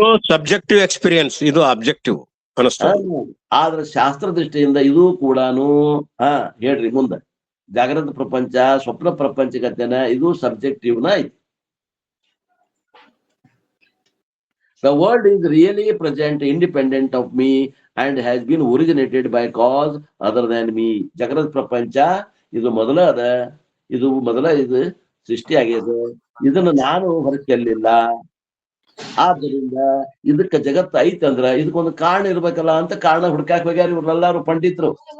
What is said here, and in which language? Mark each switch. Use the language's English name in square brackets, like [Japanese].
[English] subjective experience, [Kannada] ಇದು objective ಅನಿಸ್ತದೆ. ಆದ್ರೆ ಶಾಸ್ತ್ರ ದೃಷ್ಟಿಯಿಂದ ಇದು ಕೂಡಾನು ಹೇಳ್ರಿ ಮುಂದೆ, ಜಾಗೃತ ಪ್ರಪಂಚ ಸ್ವಪ್ನ ಪ್ರಪಂಚಗತೆನ ಇದು ಸಬ್ಜೆಕ್ಟಿವ್ನ ಐತಿ. [English] The world is really present, independent of me, and has been originated by cause other than me. [Kannada] ಜಾಗೃತ ಪ್ರಪಂಚ ಇದು ಮೊದಲ ಅದ, ಇದು ಸೃಷ್ಟಿ ಆಗ್ಯದ, ಇದನ್ನು ನಾನು ಹೊರಚೆಲ್ಲಿಲ್ಲ. ಆದ್ದರಿಂದ ಇದಕ್ಕ ಜಗತ್ತು ಐತಂದ್ರ ಇದಕ್ಕೊಂದು ಕಾರಣ ಇರ್ಬೇಕಲ್ಲ ಅಂತ ಕಾರಣ ಹುಡ್ಕಾಕ್ ಹೋಗ್ಯಾರ ಇವ್ರೆಲ್ಲಾರು ಪಂಡಿತರು.